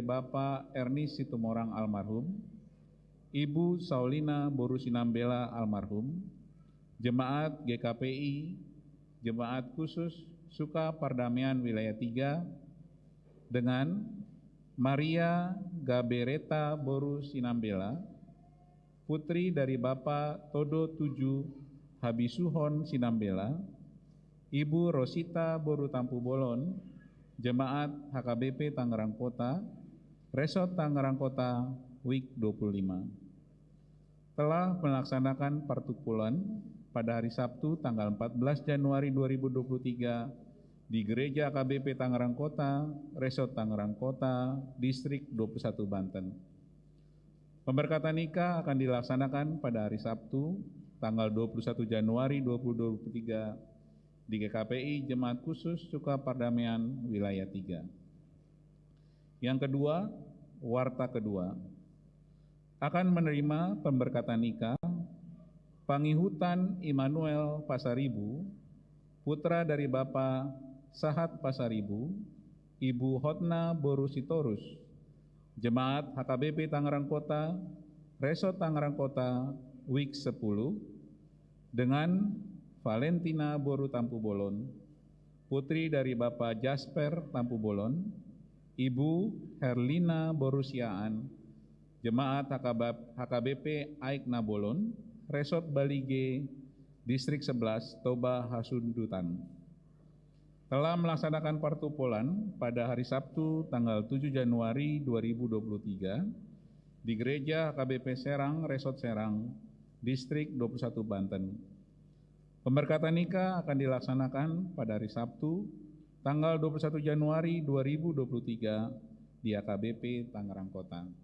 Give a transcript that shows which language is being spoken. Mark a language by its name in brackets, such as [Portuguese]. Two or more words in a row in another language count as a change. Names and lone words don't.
[Indonesian] Bapak Ernest Situmorang almarhum, Ibu Saulina Boru Sinambela almarhum, Jemaat GKPI, Jemaat Khusus Suka Pardamaian Wilayah 3 dengan Maria Gabereta Boru Sinambela, putri dari Bapak Todo 7 Habisuhon Sinambela, Ibu Rosita Boru Tampu Bolon, Jemaat HKBP Tangerang Kota, Resort Tangerang Kota, week 25. Telah melaksanakan partukulan pada hari Sabtu tanggal 14 Januari 2023 di Gereja KBP Tangerang Kota, Resort Tangerang Kota, Distrik 21 Banten. Pemberkatan nikah akan dilaksanakan pada hari Sabtu tanggal 21 Januari 2023 di GKPI Jemaat Khusus Suka Pardamaian Wilayah 3. Yang kedua, warta kedua akan menerima pemberkatan nikah Pangihutan Immanuel Pasaribu, putra dari Bapak Sahat Pasaribu, Ibu Hotna Boru Sitorus, Jemaat HKBP Tangerang Kota, Resort Tangerang Kota, week 10, dengan Valentina Boru Tampu Bolon, putri dari Bapak Jasper Tampu Bolon, Ibu Herlina Boru Siaan, Jemaat HKBP Aikna Bolon, Resort Bali G, Distrik 11, Toba Hasundutan. Telah melaksanakan partupolan pada hari Sabtu tanggal 7 Januari 2023 di Gereja HKBP Serang, Resort Serang, Distrik 21 Banten. Pemberkatan nikah akan dilaksanakan pada hari Sabtu tanggal 21 Januari 2023 di HKBP Tangerang Kota.